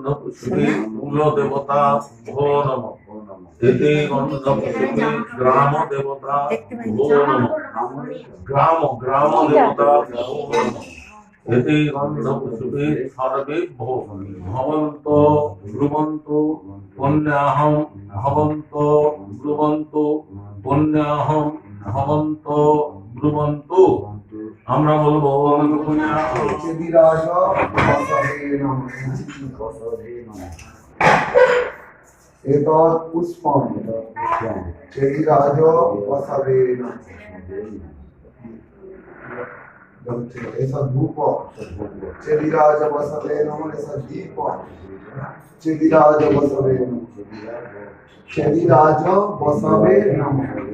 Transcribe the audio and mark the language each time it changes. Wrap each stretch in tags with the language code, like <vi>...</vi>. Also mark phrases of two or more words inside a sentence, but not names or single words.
<sa>পুষ্পে কুল দেবতা ভো নমঃ এতে গন্ধ পুষ্পে গ্রাম দেবতা ভো নমঃ গ্রাম দেবতা ভো নমঃ এতে গন্ধ পুষ্পে সর্বেভ্যো ভবন্ত ব্রুবন্ত পুণ্যাহং ভবন্ত ব্রুবন্ত পুণ্যাহং ভবন্ত ব্রুবন্ত।</sa> <bn>আমরা বলবো</bn> <sa>एतत् पुष्पं चेदिराज वसवे ऐसा धूप चेदिराज वसवे नमः ऐसा दीप चेदिराज वसवे चेदिराज वसवे नमः</sa>